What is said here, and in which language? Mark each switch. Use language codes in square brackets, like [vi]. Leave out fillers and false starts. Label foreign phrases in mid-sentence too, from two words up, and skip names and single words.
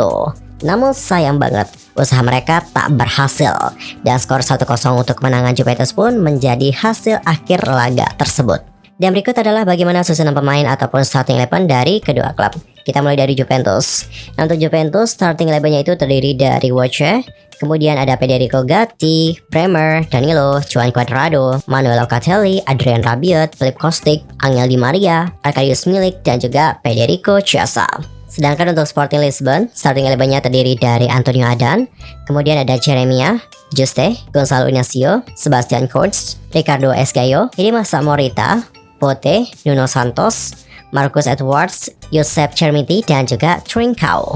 [id] Namun sayang banget, usaha mereka tak berhasil. Dan skor 1-0 untuk kemenangan Juventus pun menjadi hasil akhir laga tersebut. Dan berikut adalah bagaimana susunan pemain ataupun starting 11 dari kedua klub. Kita mulai dari Juventus. Nah, untuk Juventus, starting 11-nya itu terdiri dari Wojciech, kemudian ada Federico Gatti, Bremer, Danilo, Juan Cuadrado, Manuel Locatelli, Adrian Rabiot, Filip Kostic, Angel Di Maria, Arkadiusz Milik, dan juga Federico Chiesa. Sedangkan untuk Sporting Lisbon, starting 11-nya terdiri dari Antonio Adan, kemudian ada Jeremia, Juste, Gonzalo Inacio, Sebastian Kurz, Ricardo Esgaio, Dimas Morita, Pote, Nuno Santos, Marcus Edwards, Josep Chermiti, dan juga Trincao.